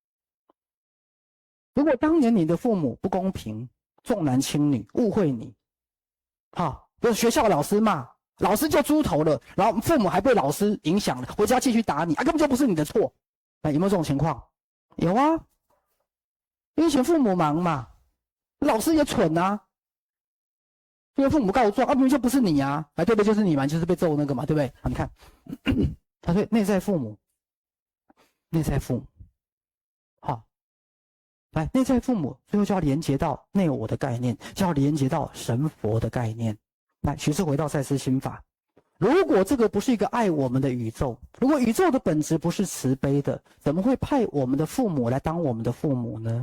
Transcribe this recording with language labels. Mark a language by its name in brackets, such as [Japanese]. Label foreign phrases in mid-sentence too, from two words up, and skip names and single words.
[Chinese] 如果當年你的父母不公平、重男輕女、誤會你，比如學校老師罵，老師就豬頭了，然後父母還被老師影響了，回家繼續打你，根本就不是你的錯。有沒有這種情況？有啊，因為以前父母忙嘛，老師也蠢啊。因為父母告狀明明就不是你啊，對不對？就是你嘛，就是被揍那個嘛，对不對？你看，他說內在父母，好，來內在父母，最後就要連接到內我的概念，就要連接到神佛的概念。來，學士回到賽斯心法，如果這個不是一個愛我們的宇宙，如果宇宙的本質不是慈悲的，怎麼會派我們的父母來當我們的父母呢？